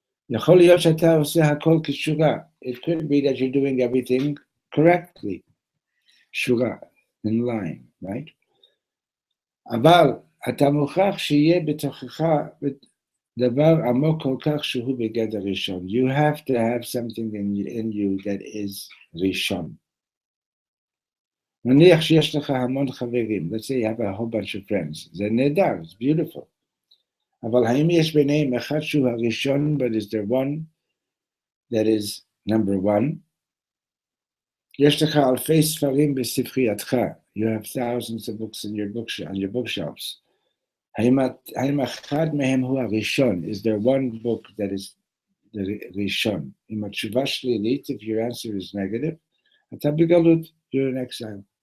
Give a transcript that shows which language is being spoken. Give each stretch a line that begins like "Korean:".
English: It could be that you're doing everything correctly, shura, in line, right?
Hebrew: אבל אתה מוכרח שיהיה בתוכך דבר עמוק כל כך שהוא בגדר ראשון.
English: You have to have something in you that is ראשון.
Hebrew: נניח שיש לך המון חברים.
English: Let's say you have a whole bunch of friends.
Hebrew: זה נהדר,
English: it's beautiful.
Hebrew: אבל האם יש ביניהם אחד שהוא הראשון,
English: but is there one that is number one?
Hebrew: יש לך אלפי ספרים בספרייתך.
English: You have thousands of books on your bookshelves.
Hebrew: האם אחד מהם הוא הראשון?
English: Is there one book that is the ראשון?
Hebrew: אם התשובה שלילית,
English: if your answer is negative,
Hebrew: אתה בגלות,
English: you're in exile.